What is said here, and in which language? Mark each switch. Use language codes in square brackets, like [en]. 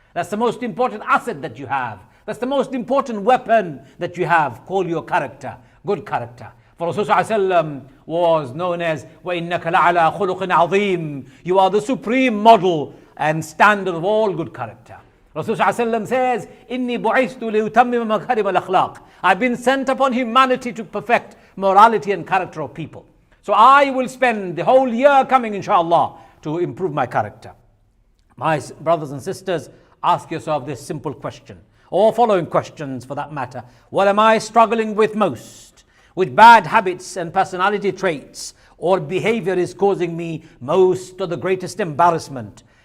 [en] That's the most important asset that you have. That's the most important weapon that you have. Call your character, good character. For Rasulullah was known as [ar] وَإِنَّكَ لَعَلَى خُلُقٍ عَظِيمٍ. [en] You are the supreme model and standard of all good character. Rasulullah says, [ar] إِنِّي بُعِثْتُ لِيُتَمِّمَ مَكَارِمَ الْأَخْلَاقِ. [en] I've been sent upon humanity to perfect morality and character of people. So I will spend the whole year coming, inshallah, to improve my character. My brothers and sisters, ask yourself this simple question, or following questions for that matter. What am I struggling with most? Which bad habits and personality traits or behavior is causing me most or the greatest embarrassment?